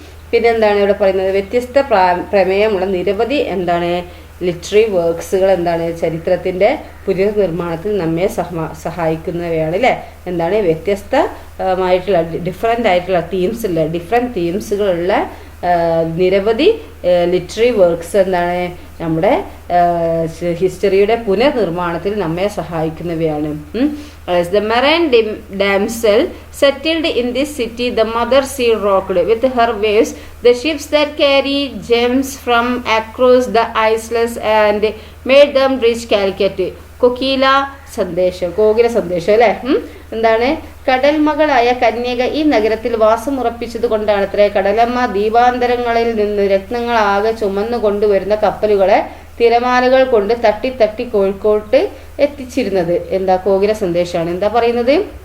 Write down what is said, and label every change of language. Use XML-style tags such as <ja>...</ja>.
<ml>പിന്നെ എന്താണ് ഇവിടെ പറയുന്നത്? വ്യത്യസ്ത പ്രമേയമുള്ള നിരവധി എന്താണ് ലിറ്റററി വർക്ക്സുകൾ എന്താണ് ചരിത്രത്തിൻ്റെ പുനർനിർമ്മാണത്തിൽ നമ്മെ സഹായിക്കുന്നവയാണ് അല്ലേ? എന്താണ്? വ്യത്യസ്തമായിട്ടുള്ള ഡിഫറെൻ്റ് ആയിട്ടുള്ള ഡിഫറെൻറ്റ് തീംസുകളുള്ള നിരവധി ലിറ്റററി വർക്ക്സ് എന്താണ് നമ്മുടെ ഹിസ്റ്ററിയുടെ പുനർനിർമ്മാണത്തിൽ നമ്മെ സഹായിക്കുന്നവയാണ്.</ml> <en>The Marine damsel settled in this city, the mother sea rocked with her waves the ships that carry gems from across the isles and made them reach Calicut.</en> <ml>Kokila സന്ദേശം അല്ലേ? എന്താണ്? കടൽ മകളായ കന്യക ഈ നഗരത്തിൽ വാസമുറപ്പിച്ചത് കൊണ്ടാണ് അത്രേ കടലമ്മ ദീപാന്തരങ്ങളിൽ നിന്ന് രത്നങ്ങളാകെ ചുമന്നു കൊണ്ടുവരുന്ന കപ്പലുകളെ തിരമാലകൾ കൊണ്ട് തട്ടി തട്ടി കോഴിക്കോട്ട് എത്തിച്ചിരുന്നത്. എന്താ? കോകില സന്ദേശമാണ്. എന്താ പറയുന്നത്?</ml>